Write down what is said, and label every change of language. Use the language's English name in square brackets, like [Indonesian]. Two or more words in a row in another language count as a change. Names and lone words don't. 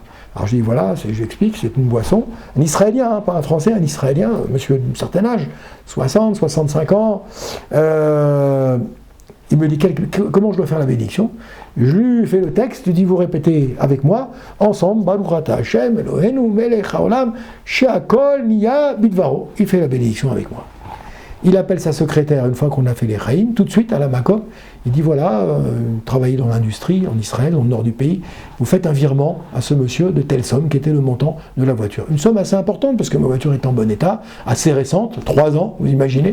[French] Alors je dis voilà, je lui explique, c'est une boisson, un Israélien, pas un Français, un Israélien, monsieur d'un certain âge, 60, 65 ans, Il me dit comment je dois faire la bénédiction. Je lui fais le texte, je lui dis vous répétez avec moi, ensemble, [Hebrew] ברוך אתה השם, אלוהינו מלך העולם, שהכל נהיה בדברו. [French] Il fait la bénédiction avec moi. Il appelle sa secrétaire une fois qu'on a fait les Chaim, tout de suite à la Makom. Il dit voilà, travaillez dans l'industrie en Israël, dans le nord du pays, vous faites un virement à ce monsieur de telle somme qui était le montant de la voiture. Une somme assez importante parce que ma voiture est en bon état, assez récente, 3 ans, vous imaginez.